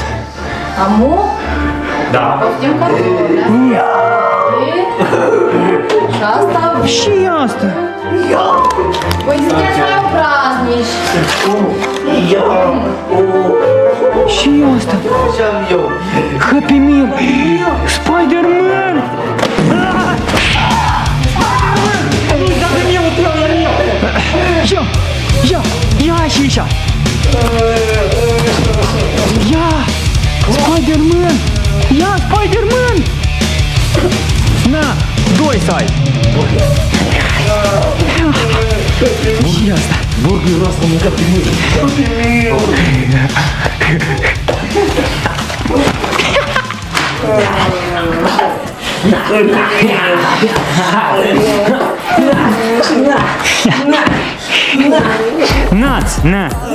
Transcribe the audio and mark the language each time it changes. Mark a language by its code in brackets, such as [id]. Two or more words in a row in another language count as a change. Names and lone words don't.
[ro] Amu? Da. Poftim cartofi. Și asta? Și asta? Voi sunteți mai obraznici. Și asta? Ce-am eu? Happy Meal! Spider-Man! Ia și așa! Ia! Spider-Man! Ia, Spider-Man! Na, doi să ai! Și asta! Burgerul ăsta mâncat pe mâine. Nați, na!